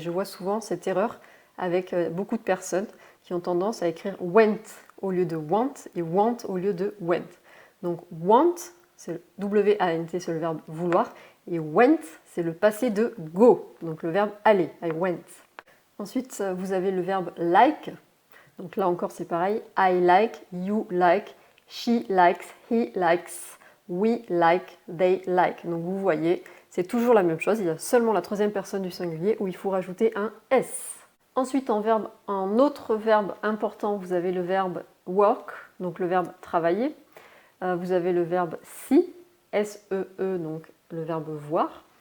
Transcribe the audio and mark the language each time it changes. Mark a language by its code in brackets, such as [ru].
[fr] Je vois souvent cette erreur avec beaucoup de personnes qui ont tendance à écrire went au lieu de want et want au lieu de went. Donc want, c'est W-A-N-T, c'est le verbe vouloir, et went, c'est le passé de go, donc le verbe aller, [en] I went. [fr] Ensuite, vous avez le verbe like. Donc là encore, c'est pareil. [en] I like, you like, she likes, he likes, we like, they like. [fr] Donc vous voyez, c'est toujours la même chose. Il y a seulement la troisième personne du singulier où il faut rajouter un S. Ensuite, en autre verbe important, vous avez le verbe work, donc le verbe travailler. Vous avez le verbe see, S-E-E, donc le verbe voir.